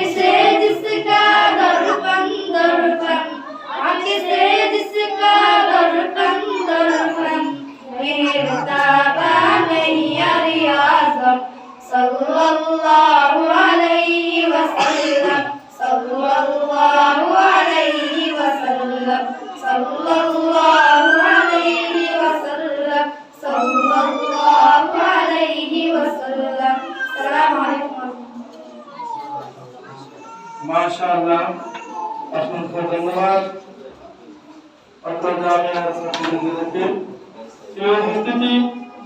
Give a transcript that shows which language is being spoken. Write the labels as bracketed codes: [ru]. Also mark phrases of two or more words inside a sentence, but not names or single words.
[ur] سے جس کا درپن درپن آنکھ سے جس کا درپن درپن میرے تابان یار اعظم [ar] صلی اللہ علیہ وسلم صلی اللہ علیہ وسلم صلی اللہ علیہ وسلم صلی اللہ علیہ وسلم السلام علیکم [bn] মাশাআল্লাহ, অসংখ্য ধন্যবাদ অত্র জামিয়া ছাত্রছাত্রীদেরকে। এই উপস্থিতি